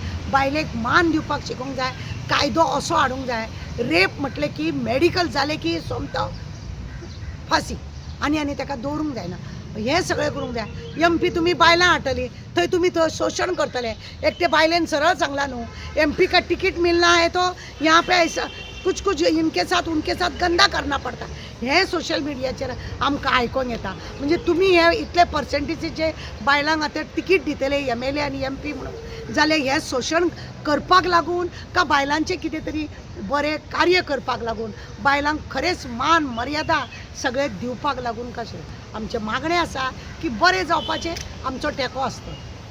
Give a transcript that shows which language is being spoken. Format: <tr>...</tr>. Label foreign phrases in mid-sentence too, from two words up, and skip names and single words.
<kok>बायलेक मान दिवपाक शिकोवंक जाय. कायदो असो हाडूंक जाय रेप म्हटलें की मेडिकल जालें की सोमतो फासी आनी ताका दवरूंक जायना. हे सगळें करूंक जाय. MP तुमी बायलां हाडटली थंय तुमी थंय शोशण करतले. एक ते बायलेन सरळ सांगला न्हू</kok> <hi>MP का टिकीट मिलना है तो यहाँ पे कुछ कुछ इनके साथ उनके साथ गंदा करना पडटा</hi> <kok>हे सोशल मिडियाचेर आमकां आयकोंक येता. म्हणजे तुमी हे इतले पर्सेंटेजीचे बायलांक आतां तिकीट दितले MLA आनी MP म्हणून जाल्यार हे शोशण करपाक लागून का बायलांचे कितें तरी बरें कार्य करपाक लागून बायलांक खरेंच मान मर्यादा सगळे दिवपाक लागून कशें आमचें मागणें आसा की बरें जावपाचें आमचो तेंको आसता.</kok>